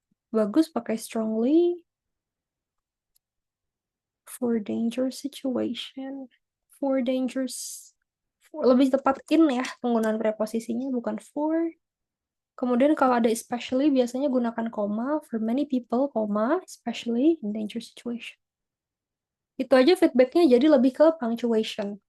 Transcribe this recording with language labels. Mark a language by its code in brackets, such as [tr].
[id] Bagus pakai strongly. [en] For dangerous situation. For dangerous. [id] Lebih tepat in ya, penggunaan preposisinya, bukan for. Kemudian kalau ada especially, biasanya gunakan koma. [en] For many people, koma, especially in dangerous situation. [id] Itu aja feedbacknya jadi lebih ke punctuation.